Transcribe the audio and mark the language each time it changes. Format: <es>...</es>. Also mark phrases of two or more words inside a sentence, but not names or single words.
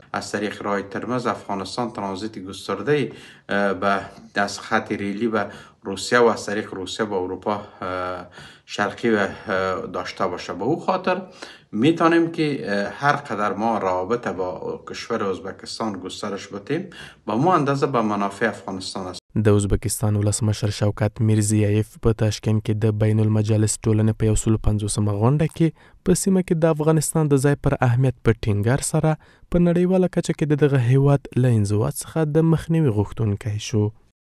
<fa>از طریق راه ترمز افغانستان ترانزیت گسترده به دست خط ریلی به روسیه و از طریق روسیه به اروپا شرقی داشته باشه. به او خاطر میتونیم که هر قدر ما رابطه با کشور ازبکستان گسترش بدیم به مو اندازه به منافع افغانستان است.</fa> <ps>د ازبکستان ولسمشر شوکت میرزیایف په تاشکند کې د بین المجالس ټولنې په 150مه غونډه کې په سیمه کې د افغانستان د ځای پر اهمیت په ټینګار سره په نړیواله کچه کې د دغه هیواد له انزوا څخه د مخنیوي غوښتونکی شو.</ps>